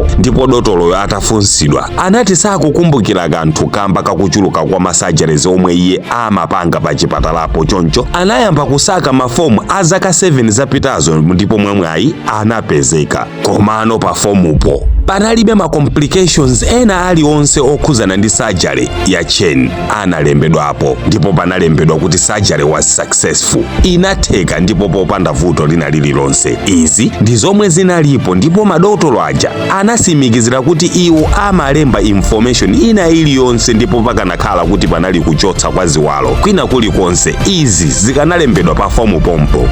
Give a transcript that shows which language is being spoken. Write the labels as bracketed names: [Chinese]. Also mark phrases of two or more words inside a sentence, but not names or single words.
[Nyanja] Ndipo dotoloyo atafunsidwa anati sakukumbukira kanthu kamba kakuchuluka kwa masurgeries omwe iye amapanga pa chipatalapo. Choncho anayamba kusaka mafomu a zaka 7 zapitazo, ndipo mwamwayi anapezeka. Komano pa fomupo panalibe ma complications ena aliwonse okhuzana ndi surgery ya Cheng analembedwapo, ndipo panalembedwa kuti [English] surgery was successful, [Nyanja] inatheka ndipo popanda vuto lina lililonse. Izi ndi zomwe zinalipo, ndipo madotolo aja anasimikizira kuti iwo amalemba information ina iliyonse, ndipo pakanakhala kuti panali kuchotsa kwa ziwalo kwina kulikonse izi zikanalembedwa pa fomu pompo.